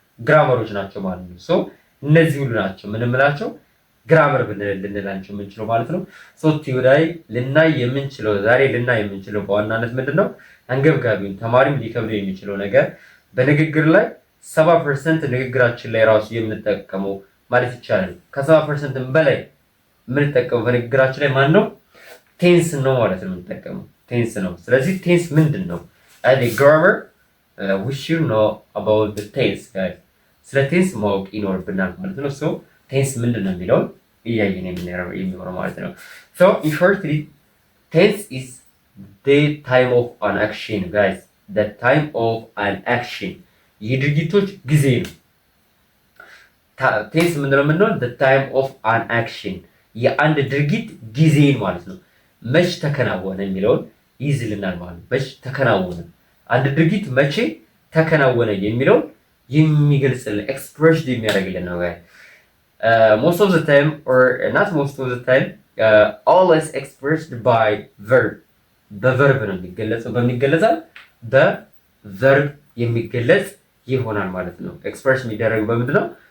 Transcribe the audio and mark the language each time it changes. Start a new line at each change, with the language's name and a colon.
Amharic: ግራመሮች ናቸው ማለት ነው። ሶ እነዚህ ሁሉ ናቸው ምንምላቸው ግራመር ልንላቸው የምንችለው ማለት ነው። ሶ ቲዮዳይ ልናይ የምንችለው ዛሬ ልናይ የምንችለው በዋናነት ምንድነው አንገብጋቢውን ተማሪም ሊከብደው የሚችለው ነገር በንግግር ላይ 70% ንግግራችን ላይ ራሱ የምንጠቀመው ማለት ይቻላል ከ70% በላይ የምንጠቀመው በንግግራችን ላይ ማን ነው? ቴንስ ነው ማለት ነው የምንጠቀመው ቴንስ ነው። ስለዚህ ቴንስ ምንድን ነው?
English: as a grammar we should know about the tense guys።
Amharic: ስለ ቴንስ ማወቅ ይኖርብናል ማለት ነው። ሶ ቴንስ ምንድን ነው የሚለውን እያየን የሚኖረው ማለት ነው። ሶ
English: in shortly tense is the time of an action
Amharic: guys the time of an action የድርጊቶች ጊዜ ነው። ቴንስ ምንድነው የምንለው?
English: the time of an action
Amharic: የአንድ ድርጊት ጊዜ ማለት ነው። መች ተከናወነ የሚለውን ይይዝልናል ማለት ነው። መች ተከናወነ አንድ ድርጊት መቼ ተከናወነ የሚለውን የሚገልጽልን ኤክስፕሬሽን የሚያደርግልን ነው።
English: most of the time or not most of the time always expressed by verb
Amharic: በቨርብ ነው የሚገለጸው። በሚገለጻል በቨርብ የሚገለጽ ይሆናል ማለት ነው። ኤክስፕሬስ የሚደረገው በምንድን ነው?